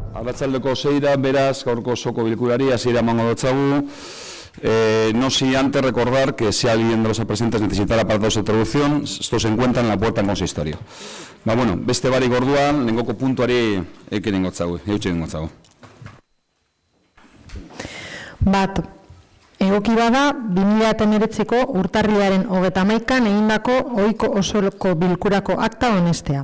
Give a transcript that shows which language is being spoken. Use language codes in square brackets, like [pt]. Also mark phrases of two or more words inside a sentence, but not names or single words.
[eu] Arratsaldeko 6 beraz, gaurko osoko bilkurari, hasiera emango dotzagu. [es] No sin antes recordar que si alguien de los presentes necesitara para su traducción, esto se encuentra en la puerta en consistorio. [eu] Bueno, beste barik orduan, lengoko puntuari ekin gotzagu, eutxen gotzagu. Bat, egoki bada, 2019ko urtarrilaren 31an egindako ohiko osoko bilkurako akta onestea.